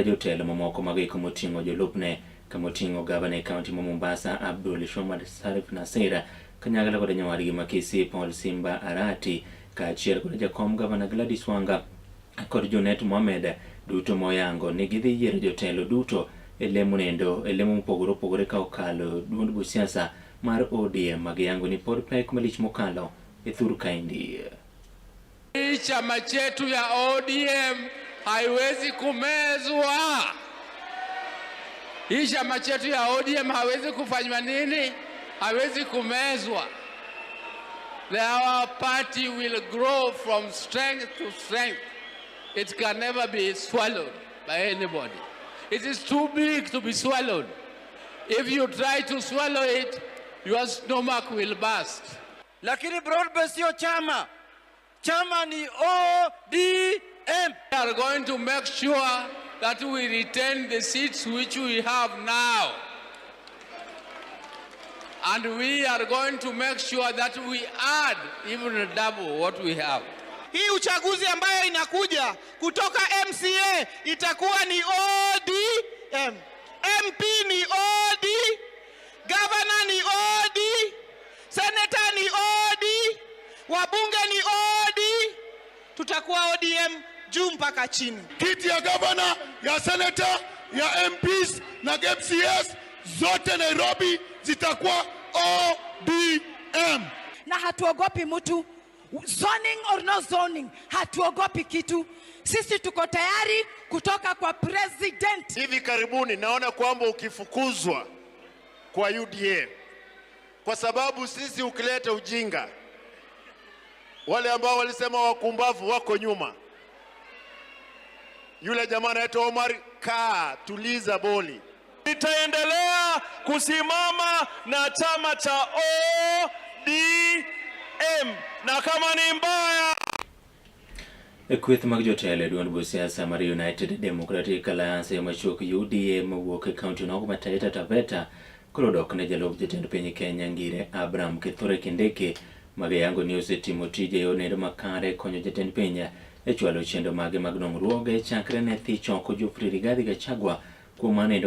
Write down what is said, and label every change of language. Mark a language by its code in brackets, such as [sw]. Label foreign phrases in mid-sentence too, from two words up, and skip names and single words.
[luo] jotelo mamoko magiko moting'o jolupne kamoting'o gavana e kaunti ma Mombasa Abdul Shomad Sarif Nasira kanyagala kod nyawadgi ma Kisii Paul Simba Arati kaachiel kod jakom gavana Gladys Wanga kod Junet Mohamed duto moyango ni gidhi yiero jotelo duto e lemo mopogore opogore ka okalo duond buch siasa mar ODM magiyango ni pod pek malich mokalo e thur kaindi. [sw] Chama chetu ya ODM haiwezi kumezwa. Hii chama chetu ya ODM hawezi kufanywa nini? Hawezi kumezwa. [en] Our party will grow from strength to strength. It can never be swallowed by anybody. It is too big to be swallowed. If you try to swallow it, your stomach will burst. [sw] Lakini broad-based sio chama. Chama ni ODM. [en] We are going to make sure that we retain the seats which we have now. And we are going to make sure that we add even double what we have. [sw] Hii uchaguzi ambayo inakuja kutoka MCA itakuwa ni ODM. MP ni OD, governor ni OD, senator ni OD, wabunge ni OD. Tutakuwa ODM juu mpaka chini. Kiti ya governor, ya senator, ya MPs na MCAs zote Nairobi zitakuwa ODM. Na hatuogopi mtu, [en] zoning or no zoning, [sw] hatuogopi kitu. Sisi tuko tayari kutoka kwa president. Hivi karibuni naona kwamba ukifukuzwa kwa UDA kwa sababu sisi ukileta ujinga, wale ambao walisema wakumbavu wako nyuma. Yule jamaa anaitwa Omar, tuliza boli. Nitaendelea kusimama na chama cha ODM na kama ni mbaya. [luo] Kweth mag jotelo e duond siasa mar United Democratic Alliance machok UDA mawuok e kaunti nogo ma Taita Taveta koro dok ne jalup jatend piny Kenya Ngire Abraham Kithure Kindiki magiyango ni osetimo tije onedo makare konyo jatend piny e chwalo chendo mage mag dongruoge chakre ne thi choko Geoffrey Rigathi Gachagua kuom manendo